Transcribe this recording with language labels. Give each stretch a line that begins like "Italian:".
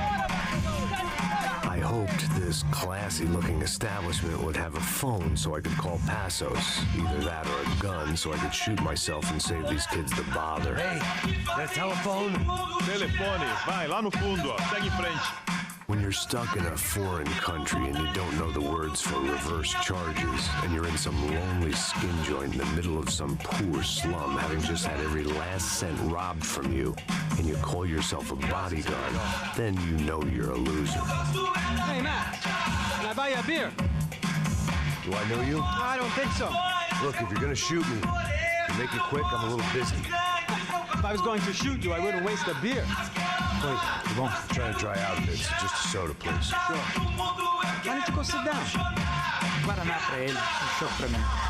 English: I hoped this classy-looking establishment would have a phone so I could call Passos. Either that or a gun so I could shoot myself and save these kids the bother. Hey, that telephone?
Portuguese: Telefone, vai lá no fundo, ó. Segue em frente.
English: When you're stuck in a foreign country and you don't know the words for reverse charges, and you're in some lonely skin joint in the middle of some poor slum, having just had every last cent robbed from you, and you call yourself a bodyguard, then you know you're a loser. Hey, Matt, can I buy you a beer? Do I know you? I don't think so. Look, if you're gonna shoot me, to make it quick, I'm a little busy. If I was going to shoot you, I wouldn't waste a beer. Please, come on. I'm trying to dry out a bit, so just a soda, please. Sure. Why don't you go sit down?
Portuguese: Guaraná pra ele, um chopp pra mim.